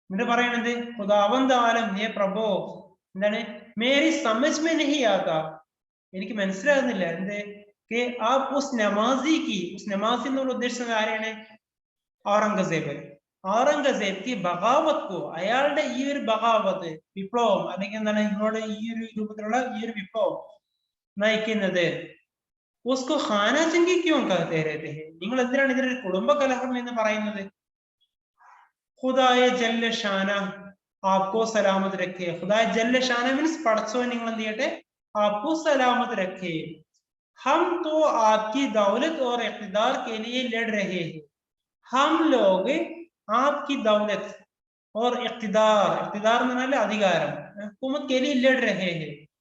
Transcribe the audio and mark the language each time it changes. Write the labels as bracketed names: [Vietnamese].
[Malayalam] പറയുന്നത് [Hindi] खुदावंद आलम ये प्रभु [Malayalam] എന്താണ് [Hindi] मेरी समझ में नहीं आता, [Malayalam] എനിക്ക് മനസ്സിലാകുന്നില്ല എന്ത് [Hindi] कि आप उस नमाजी की, उस नमाजी [Malayalam] എന്നുള്ള ഉദ്ദേശിച്ചത് ആരെയാണ്? ഔറംഗസേബ്. ഔറംഗസേബ് [Hindi] की बगावत को, [Malayalam] അയാളുടെ ഈ ഒരു ബഗാവത്ത്, വിപ്ലവം അല്ലെങ്കിൽ എന്താണ് ഇങ്ങോട്ട് ഈ ഒരു രൂപത്തിലുള്ള ഈ ഒരു വിപ്ലവം നയിക്കുന്നത് [Hindi] उसको खाना जंगी क्यों कहते रहते हैं, [Malayalam] നിങ്ങൾ എന്തിനാണ് ഇതിനൊരു കുടുംബ കലഹം എന്ന് പറയുന്നത്? [Hindi] खुदाए जल्ल शाना आपको सलामत रखे. खुदाए जल्ल शाना मीन्स पढ़ो [Malayalam] നിങ്ങൾ എന്ത് ചെയ്യട്ടെ, [Hindi] आपको सलामत रखे. हम तो आपकी दौलत और इक़्तिदार के लिए लड़ रहे हैं. हम लोग आपकी दौलत और इक़्तिदार, इक़्तिदार मतलब अधिकारम, हुकूमत के लिए लड़ रहे हैं.